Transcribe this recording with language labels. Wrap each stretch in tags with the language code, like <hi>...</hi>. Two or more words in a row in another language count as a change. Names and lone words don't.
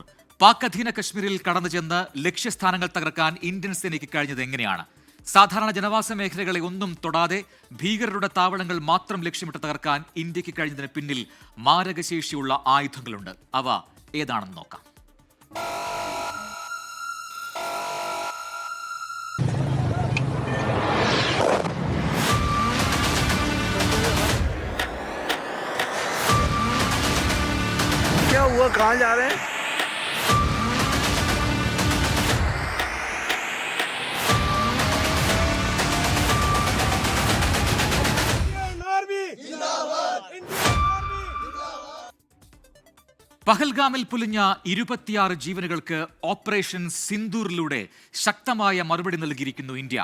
<ml>പാക് അധീന കശ്മീരിൽ കടന്നു ചെന്ന് ലക്ഷ്യസ്ഥാനങ്ങൾ തകർക്കാൻ ഇന്ത്യൻ സേനയ്ക്ക് കഴിഞ്ഞത് എങ്ങനെയാണ്? സാധാരണ ജനവാസ മേഖലകളെ ഒന്നും തൊടാതെ ഭീകരരുടെ താവളങ്ങൾ മാത്രം ലക്ഷ്യമിട്ട് തകർക്കാൻ ഇന്ത്യക്ക് കഴിഞ്ഞതിന് പിന്നിൽ മാരകശേഷിയുള്ള ആയുധങ്ങളുണ്ട്. അവ ഏതാണെന്ന് നോക്കാം.</ml> <hi>क्या हुआ, कहाँ जा रहे हैं?</hi> <ml>പഹൽഗാമിൽ പൊലിഞ്ഞ 26 ജീവനുകൾക്ക് ഓപ്പറേഷൻ സിന്ദൂറിലൂടെ ശക്തമായ മറുപടി നൽകിയിരിക്കുന്നു ഇന്ത്യ.</ml>